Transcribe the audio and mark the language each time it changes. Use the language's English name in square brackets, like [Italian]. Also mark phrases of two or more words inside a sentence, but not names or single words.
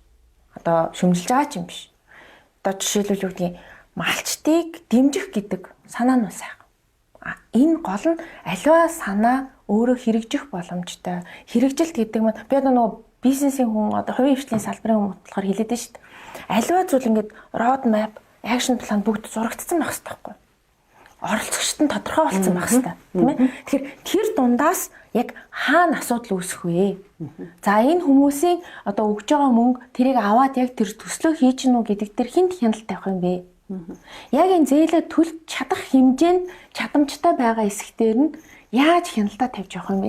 [Mongolian] Одоо шүүмжилж байгаа ч юм биш. Одоо жишээлбэл юу гэдэг малчтыг дэмжих гэдэг санаа нь сайхан. Энэ гол нь аливаа санаа өөрөө хэрэгжих боломжтой. Хэрэгжилт гэдэг нь би одоо нөгөө бизнесийн хүн одоо хувийн хвшлийн салбарын хүн болохоор хэлээд байна шүү дээ. Аливаа зүйл ингээд [English] road map, action plan [Mongolian] бүгд зурагдсан байх хэрэгтэй байхгүй юу? Оролцогчд нь тодорхой болсон байх хэрэгтэй, тийм ээ? Тэгэхээр тэр дундаас яг хаана асуудал үүсэх вэ? За энэ хүмүүсийн одоо өгж байгаа мөнгө тэрийг аваад яг тэр төслөө хийж гинүү гэдэг дээр хинт хяналт тавих юм бэ? Яг энэ зээлээ төлж чадах хэмжээнд чадамжтай байгаа хэсгээр нь яаж хяналтаа тавьж явах юм бэ?